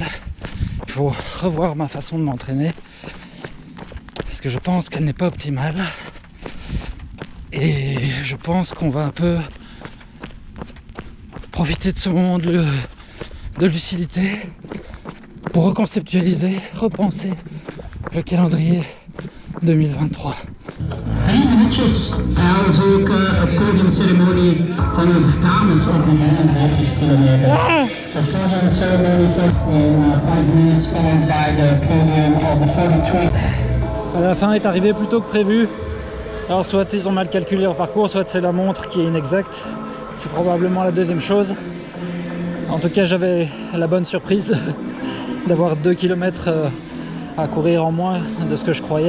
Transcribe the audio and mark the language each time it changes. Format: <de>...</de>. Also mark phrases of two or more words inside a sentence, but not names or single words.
<fr>Il faut revoir ma façon de m'entraîner parce que je pense qu'elle n'est pas optimale et je pense qu'on va un peu profiter de ce moment de lucidité pour reconceptualiser, repenser le calendrier 2023.</fr> <nl>3 minuutjes. Als ook op podiumceremonie van onze dames op de 39 kilometer.</nl> <en>So podium ceremony in 5 minutes followed by the podium of the 43.</en> <fr>La fin est arrivée plus tôt que prévu. Alors soit ils ont mal calculé leur parcours, soit c'est la montre qui est inexacte. C'est probablement la deuxième chose. En tout cas j'avais la bonne surprise d'avoir 2 km à courir en moins de ce que je croyais.</fr>